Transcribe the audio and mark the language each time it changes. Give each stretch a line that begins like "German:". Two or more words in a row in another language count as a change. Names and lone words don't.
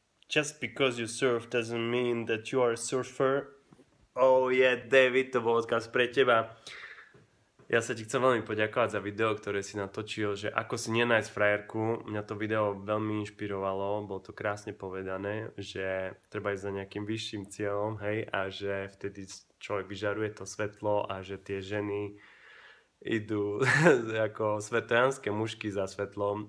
English: just because you surf doesn't mean that you are a surfer. Oh yeah,
Slovak: David, to bol odkaz pre teba. Ja sa ti chcem veľmi poďakovať za video, ktoré si natočil, že ako si nenájsť frajerku. Mňa to video veľmi inšpirovalo, bolo to krásne povedané, že treba ísť za nejakým vyšším cieľom, hej, a že vtedy človek vyžaruje to svetlo a že tie ženy idú ako svetojanské mužky za svetlom.